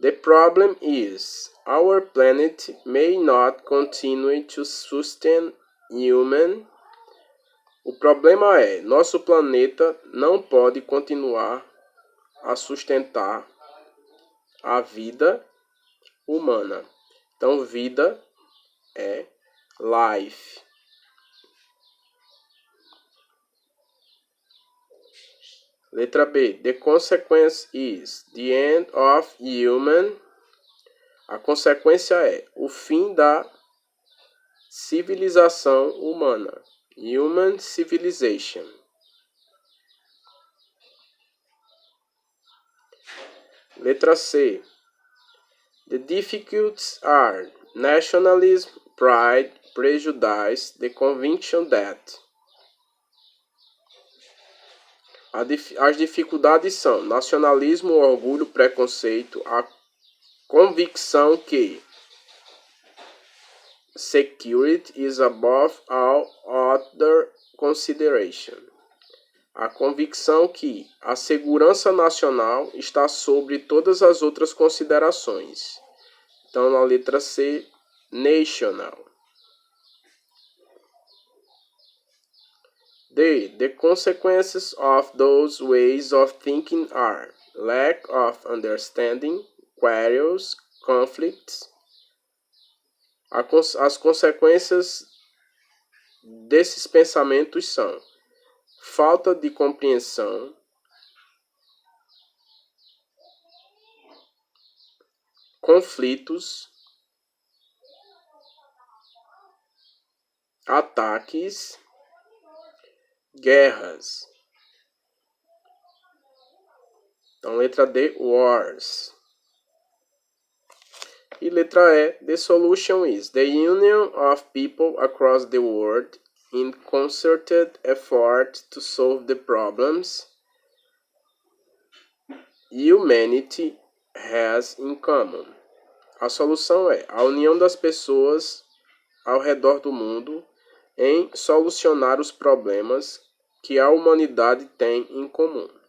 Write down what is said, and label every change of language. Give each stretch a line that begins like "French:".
English: The problem is, our planet may not continue to sustain human.
Portuguese: O problema é, nosso planeta não pode continuar a sustentar a vida humana. Então, vida é life. Letra B.
English: The consequence is the end of human.
Portuguese: A consequência é o fim da civilização humana.
English: Human civilization.
Portuguese: Letra C.
English: The difficulties are nationalism, pride, prejudice, the conviction that.
Portuguese: As dificuldades são nacionalismo, orgulho, preconceito, a convicção que
English: security is above all other consideration.
Portuguese: A convicção que a segurança nacional está sobre todas as outras considerações. Então, na letra C, national. D.
English: The consequences of those ways of thinking are lack of understanding, quarrels, conflicts.
Portuguese: As consequências desses pensamentos são falta de compreensão, conflitos, ataques, guerras. Então, letra D, wars. E letra E,
English: the solution is the union of people across the world in concerted effort to solve the problems humanity has in common.
Portuguese: A solução é a união das pessoas ao redor do mundo em solucionar os problemas que a humanidade tem em comum.